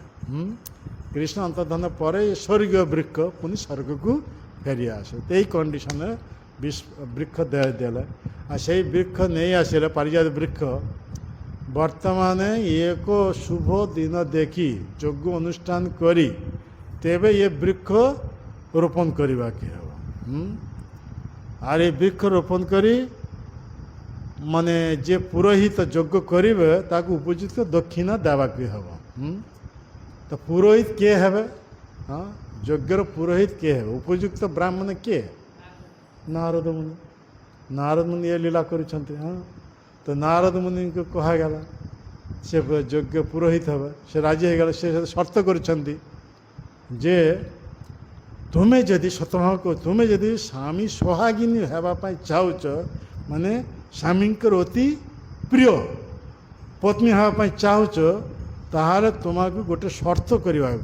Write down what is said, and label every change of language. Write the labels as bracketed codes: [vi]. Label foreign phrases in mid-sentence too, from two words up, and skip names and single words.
[or] କୃଷ୍ଣ ଅନ୍ତର୍ଧାନ ପରେ ସ୍ୱର୍ଗୀୟ ବୃକ୍ଷ ପୁଣି ସ୍ୱର୍ଗକୁ ଫେରି ଆସେ। ଏଇ କଣ୍ଡିସନରେ ବୃକ୍ଷ ଦେଲେ। ଆଉ ସେଇ ବୃକ୍ଷ ନେଇ ଆସିଲେ, ପାରିଜାତ ବୃକ୍ଷ। ବର୍ତ୍ତମାନ ଏକ ଶୁଭ ଦିନ ଦେଖି ଯଜ୍ଞ ଅନୁଷ୍ଠାନ କରି ତେବେ ଏ ବୃକ୍ଷ ରୋପଣ କରିବାକୁ ହେବ। [bn] আর এই বৃক্ষ রোপণ করে মানে যে পুরোহিত যজ্ঞ করিবে তাকে উপযুক্ত দক্ষিণা দেওয়াকে হব। [or] ତ ପୁରୋହିତ କିଏ ହେବେ? ହଁ, ଯଜ୍ଞର ପୁରୋହିତ କିଏ ହେବେ? ଉପଯୁକ୍ତ ବ୍ରାହ୍ମଣ କିଏ? ନାରଦ ମୁନି। ନାରଦ ମୁନି ଏ ଲୀଳା କରିଛନ୍ତି। ହଁ, ତ ନାରଦ ମୁନିଙ୍କୁ କୁହାଗଲା ସେ ଯଜ୍ଞ ପୁରୋହିତ ହେବେ। ସେ ରାଜି ହେଇଗଲେ। ସେ ସର୍ତ୍ତ କରିଛନ୍ତି ଯେ ତୁମେ ଯଦି ସତଭାବ ତୁମେ ଯଦି ସ୍ୱାମୀ ସୋହାଗିନୀ ହେବା ପାଇଁ ଚାହୁଁଛ, ମାନେ ସ୍ୱାମୀଙ୍କର ଅତି ପ୍ରିୟ ପତ୍ନୀ ହେବା ପାଇଁ ଚାହୁଁଛ, ତାହେଲେ ତୁମକୁ ଗୋଟେ ସର୍ତ୍ତ କରିବାକୁ।